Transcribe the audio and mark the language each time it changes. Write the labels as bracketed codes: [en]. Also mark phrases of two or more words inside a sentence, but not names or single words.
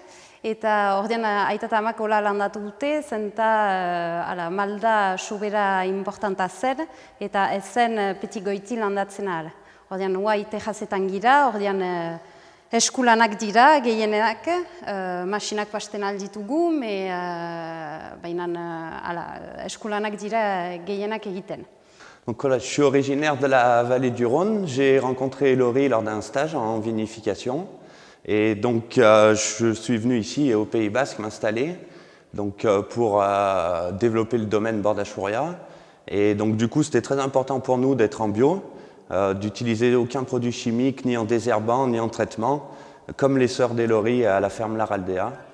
[eu] Eta ordean aita eta amak hola landatu dute, zenta malda sobera importanta zen, eta ez zen peti goiti landatzen ala. Ordean uai tejazetan gira, ordean eskulanak dira, gehienak, masinak pasten alditugu, baina eskulanak dira gehienak egiten. [fr] Donc voilà, je suis originaire de la vallée du Rhône. J'ai rencontré Elori lors d'un stage en vinification. Et donc je suis venu ici au Pays Basque m'installer pour développer le domaine Bordaxuria. Et donc du coup c'était très important pour nous d'être en bio, d'utiliser aucun produit chimique, ni en désherbant, ni en traitement, comme les sœurs d'Elori à la ferme Laraldea.